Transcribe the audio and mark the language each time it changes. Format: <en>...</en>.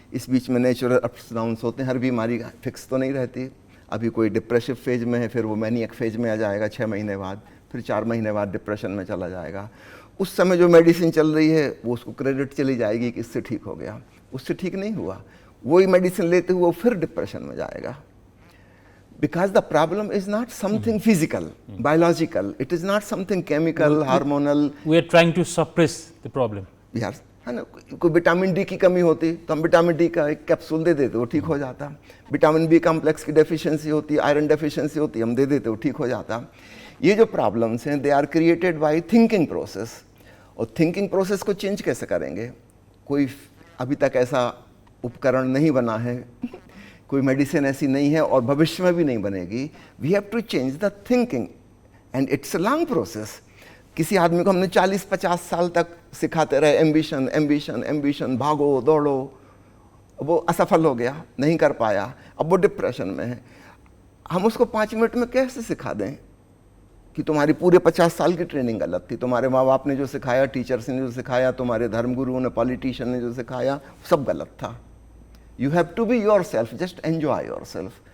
<hi>इस बीच में natural ups downs होते हैं। हर बीमारी फिक्स तो नहीं रहती। अभी कोई डिप्रेसिव फेज में है, फिर वो मैनियक फेज में आ जाएगा 6 महीने बाद, फिर 4 महीने बाद डिप्रेशन में चला जाएगा। उस समय जो मेडिसिन चल रही है वो उसको क्रेडिट चली जाएगी कि इससे ठीक हो गया, उससे ठीक नहीं हुआ। वही मेडिसिन लेते हुए वो फिर डिप्रेशन में जाएगा।</hi> <en>Because the problem is not something physical, biological. It is not something chemical, hormonal. We are trying to suppress the problem.</en> <hi>Yes, है ना। कोई विटामिन डी की कमी होती तो हम विटामिन डी का एक कैप्सूल दे देते, वो ठीक हो जाता। विटामिन बी कॉम्प्लेक्स की डेफिशिएंसी होती, आयरन डेफिशिएंसी होती, हम दे देते, वो ठीक हो जाता। ये जो प्रॉब्लम्स हैं,</hi> <en>They are created by thinking process.</en> <hi>और थिंकिंग प्रोसेस को चेंज कैसे करेंगे? कोई अभी तक ऐसा उपकरण नहीं बना है, कोई मेडिसिन ऐसी नहीं है और भविष्य में भी नहीं बनेगी।</hi> <en>We have to change the thinking and it's a long process.</en> <hi>किसी आदमी को हमने 40-50 साल तक सिखाते रहे एम्बिशन एम्बिशन एम्बिशन, भागो दौड़ो, वो असफल हो गया, नहीं कर पाया, अब वो डिप्रेशन में है। हम उसको 5 मिनट में कैसे सिखा दें कि तुम्हारी पूरे 50 साल की ट्रेनिंग गलत थी, तुम्हारे माँ बाप ने जो सिखाया, टीचर्स ने जो सिखाया, तुम्हारे धर्मगुरुओं ने, पॉलिटिशियन ने जो सिखाया, सब गलत था।</hi> <en>You have to be yourself, just enjoy yourself.</en>